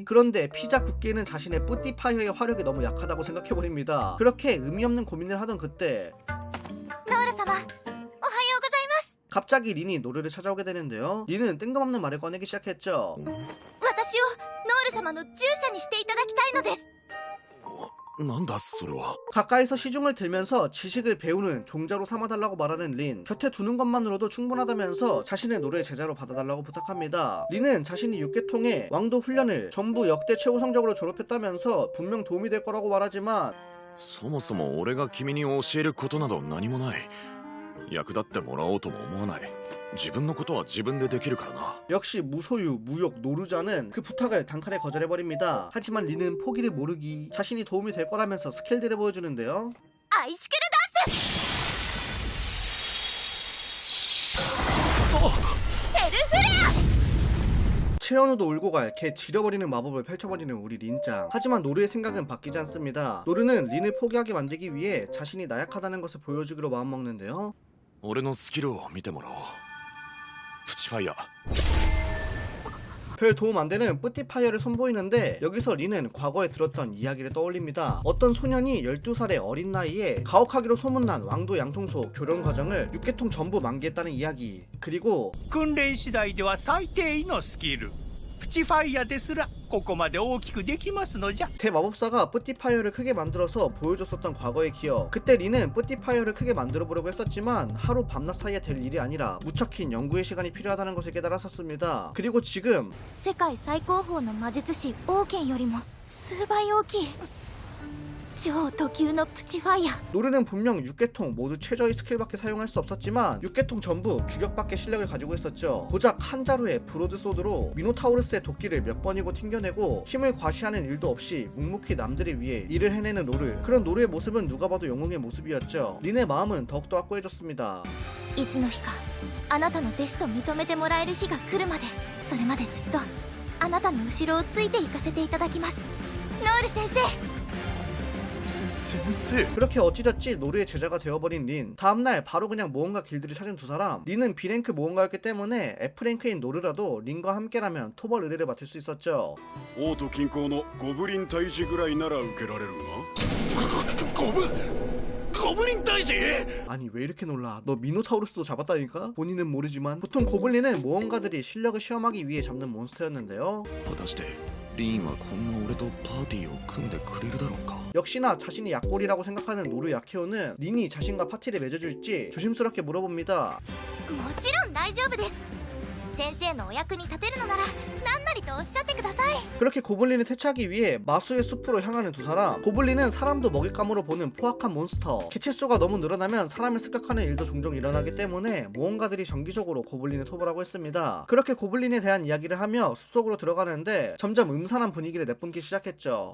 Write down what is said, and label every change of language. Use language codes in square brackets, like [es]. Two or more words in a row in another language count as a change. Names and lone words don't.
[ko] 그런데 피자 굽기에는 자신의 뿌띠파이어의 화력이 너무 약하다고 생각해버립니다. 그렇게 의미 없는 고민을 하던 그때 [ja] ノール様おはようございます。 [ko] 갑자기 린이 노르를 찾아오게 되는데요. 린은 뜬금없는 말을 꺼내기 시작했죠. [ja] 私をノール様の従者にしていただきたいのです。なんだそれは。 [ko] 가까이서 시중을 들면서 지식을 배우는 종자로 삼아달라고 말하는 린. 곁에 두는 것만으로도 충분하다면서 자신의 노르의 제자로 받아달라고 부탁합니다. 린은 자신이 6개 통해 왕도 훈련을 전부 역대 최고 성적으로 졸업했다면서 분명 도움이 될 거라고 말하지만 [ja] そもそも俺が君に教えることなど何もない。役立ってもらおうとも思わない。自分のことは自分でできるからな。 [ko] 역시 무소유 무욕 노르자는 그 부탁을 단칼에 거절해버립니다. 하지만 린은 포기를 모르기, 자신이 도움이 될 거라면서 스킬들을 보여주는데요. [ja] アイシクルダンスヘルフレア。 [ko] 채연우도 울고 갈 개 지려버리는 마법을 펼쳐버리는 우리 린짱. 하지만 노르의 생각은 바뀌지 않습니다. 노르는 린을 포기하게 만들기 위해 자신이 나약하다는 것을 보여주기로 마음먹는데요. [ja] 俺のスキルを見てもらおう。プチファイヤー。 [ko] 별 도움 안 되는 뿌띠파이어를 선보이는데 여기서 린은 과거에 들었던 이야기를 떠올립니다. 어떤 소년이 12살의 어린 나이에 가혹하기로 소문난 왕도 양통소 교련 과정을 6개통 전부 만개했다는 이야기. 그리고 [ja] 訓練次第では最低位のスキルプチファイヤですらここまで大きくできますのじゃ。 [ko] 대마법사가 뿌띠파이어를 크게 만들어서 보여줬었던 과거의 기억. 그때 린은 뿌띠파이어를 크게 만들어 보려고 했었지만 하루 밤낮 사이에 될 일이 아니라 무척 긴 연구의 시간이 필요하다는 것을 깨달았었습니다. 그리고 지금 [ja] 世界最高峰の魔術師オーケンよりも数倍大きい。超特級のプチファイヤー。 [ko] 노르는 분명 6계통 모두 최저의 스킬밖에 사용할 수 없었지만 6계통 전부 규격밖의 실력을 가지고 있었죠. 고작 한 자루의 브로드소드로 미노타우루스의 도끼를 몇 번이고 튕겨내고 힘을 과시하는 일도 없이 묵묵히 남들을 위해 일을 해내는 노르. 그런 노르의 모습은 누가 봐도 영웅의 모습이었죠. 린의 마음은 더욱더 확고해졌습니다. [ja] いつの日かあなたの弟子と認めてもらえる日が来るまで、それまでずっとあなたの後ろをついて行かせていただきます。ノール先生。先生。 [ko] 그렇게 어찌저찌 노르의 제자가 되어버린 린. 다음날 바로 그냥 모험가 길드를 찾은 두 사람. 린은 B랭크 모험가였기 때문에 F랭크인 노르라도 린과 함께라면 토벌 의뢰를 맡을 수 있었죠. [ja] 王都近郊のゴブリン退治ぐらいなら受けられるが。ゴブリン大使。 [ko] 아니 왜 이렇게 놀라? 너 미노타우루스도 잡았다니까? 본인은 모르지만 보통 고블린은 모험가들이 실력을 시험하기 위해 잡는 몬스터였는데요. [ja] 果たしてリンはこんな俺とパーティーを組んでくれるだろうか。 [ko] 역시나 자신이 약골이라고 생각하는 노르 야케오는 린이 자신과 파티를 맺어줄지 조심스럽게 물어봅니다. [ja] もちろん大丈夫です。先生のお役に立てるのなら何なりとおっしゃってください。 [ko] 그렇게 고블린을 퇴치하기 위해 마수의 숲으로 향하는 두 사람. 고블린은 사람도 먹잇감으로 보는 포악한 몬스터. 개체수가 너무 늘어나면 사람을 습격하는 일도 종종 일어나기 때문에 모험가들이 정기적으로 고블린을 토벌하고 했습니다. 그렇게 고블린에 대한 이야기를 하며 숲속으로 들어가는데 점점 음산한 분위기를 내뿜기 시작했죠.